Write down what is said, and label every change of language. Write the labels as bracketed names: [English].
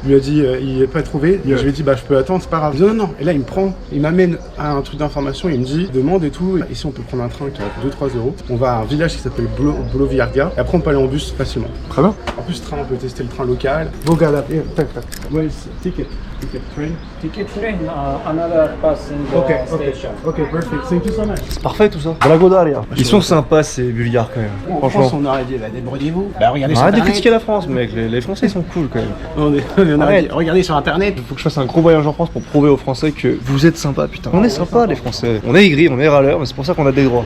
[French] Il lui a dit il n'est pas trouvé. Je lui ai dit bah je peux attendre, c'est pas grave. Il dit non. Et là il me prend, il m'amène à un truc d'information. Il me dit demande et tout. Ici on peut prendre un train qui a 2-3€. On va à un village qui s'appelle Bloviarga. Et après on peut aller en bus facilement. Très bien. En plus train on peut tester le train local. Vogada, tac. Ouais, ticket. [English] Ticket train, another bus in the station. Ok, perfect. Thank you so much. [French] Parfait tout ça. Blagodaria. Ils sont sympas ces Bulgares quand même. En France, on aurait dit, débrouillez-vous. Bah, regardez sur Arrête de Internet. critiquer la France, mec. Les Français ils sont cool quand même. On aurait dit, regardez sur Internet. Il faut que je fasse un gros voyage en France pour prouver aux Français que vous êtes sympas, putain. On est sympas les Français. On est aigris, on est râleurs, mais c'est pour ça qu'on a des droits.